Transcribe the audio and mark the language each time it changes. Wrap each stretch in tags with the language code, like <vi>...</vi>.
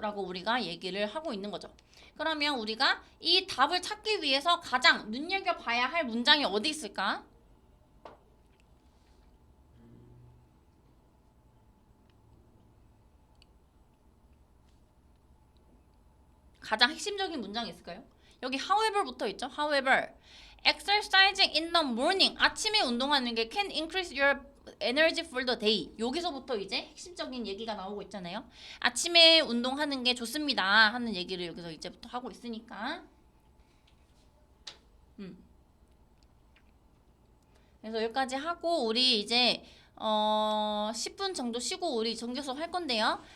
<ko>라고 우리가 얘기를 하고 있는 거죠. 그러면 우리가 이 답을 찾기 위해서 가장 눈여겨봐야 할 문장이 어디 있을까? 가장 핵심적인 문장이 있을까요? 여기 however 붙어 있죠.</ko> <en>however, exercising in the morning</en> <ko>아침에 운동하는 게</ko> <en>can increase your energy for the day.</en> <ko>여기서부터 이제 핵심적인 얘기가 나오고 있잖아요. 아침에 운동하는 게 좋습니다 하는 얘기를 여기서 이제부터 하고 있으니까. 그래서 여기까지 하고 우리 이제 10분 정도 쉬고 우리 정규 수업 할 건데요.</ko>